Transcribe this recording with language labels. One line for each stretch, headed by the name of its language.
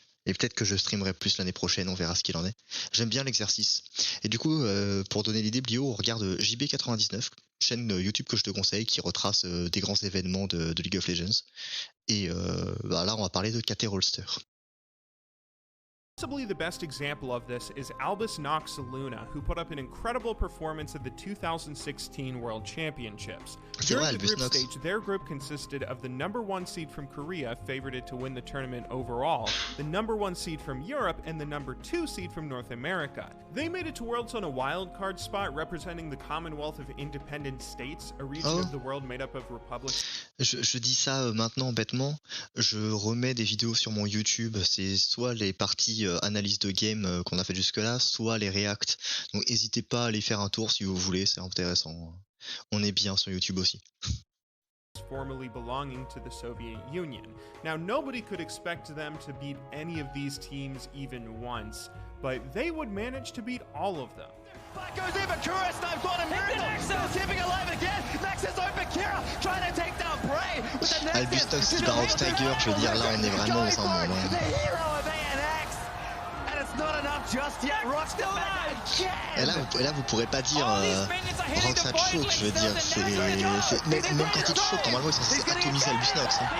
French: Et peut-être que je streamerai plus l'année prochaine, on verra ce qu'il en est. J'aime bien l'exercice. Et du coup, pour donner l'idée, Blio, on regarde JB99, chaîne YouTube que je te conseille, qui retrace des grands événements de League of Legends. Et là, on va parler de KT Rolster.
English: Possibly the best example of this is Albus Nox Luna, who put up an incredible performance at the 2016 World Championships. During the group stage, their group consisted of the #1 seed from Korea, favorited to win the tournament overall, the #1 seed from Europe, and the #2 seed from North America. They made it to Worlds on a wildcard spot, representing the Commonwealth of Independent States, a region of the world made up of republics.
French: Je dis ça maintenant bêtement, je remets des vidéos sur mon YouTube, c'est soit les parties analyse de game qu'on a fait jusque là, soit les reacts, donc n'hésitez pas à aller faire un tour si vous voulez, c'est intéressant, on est bien sur YouTube aussi.
English: Formerly belonging to the Soviet Union. Now, nobody could expect them to beat any of these teams even once, but they would manage to beat all of them. Back goes in, but Kura snipes one and Miracle keeping alive again. Nexus open, Kira trying to take down Prey with the Nexus.
French: Albustox qui bat Off Tiger, je veux dire là on est vraiment dans un monde.
English: The hero of ANX, and it's not enough just yet. Rock still
French: Et là vous pourrez pas dire Rock ça choke, je veux dire, même quand il choke, normalement ils sont censés atomiser Albustox.